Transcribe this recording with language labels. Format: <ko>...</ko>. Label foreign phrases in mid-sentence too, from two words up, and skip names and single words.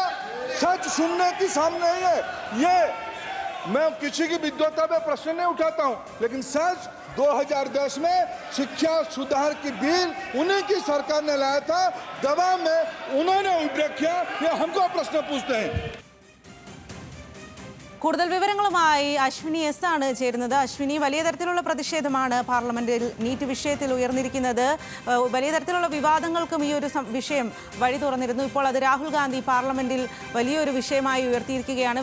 <hi>सच सुनने की सामने नहीं है. ये मैं किसी की विद्वता पे प्रश्न नहीं उठाता हूं, लेकिन सच 2010 में शिक्षा सुधार की बिल उन्हीं की सरकार ने लाया था. दबाव में उन्होंने उल्टा किया. ये हमको प्रश्न पूछते हैं.</hi> <ml>കൂടുതൽ വിവരങ്ങളുമായി അശ്വിനി എസ് ആണ് ചേരുന്നത്. അശ്വിനി, വലിയ തരത്തിലുള്ള പ്രതിഷേധമാണ് പാർലമെന്റിൽ നീറ്റ് വിഷയത്തിൽ ഉയർന്നിരിക്കുന്നത്. വലിയ തരത്തിലുള്ള വിവാദങ്ങൾക്കും ഈ ഒരു വിഷയം വഴി തുറന്നിരുന്നു. ഇപ്പോൾ അത് രാഹുൽ ഗാന്ധി പാർലമെന്റിൽ വലിയൊരു വിഷയമായി ഉയർത്തിയിരിക്കുകയാണ്.</ml>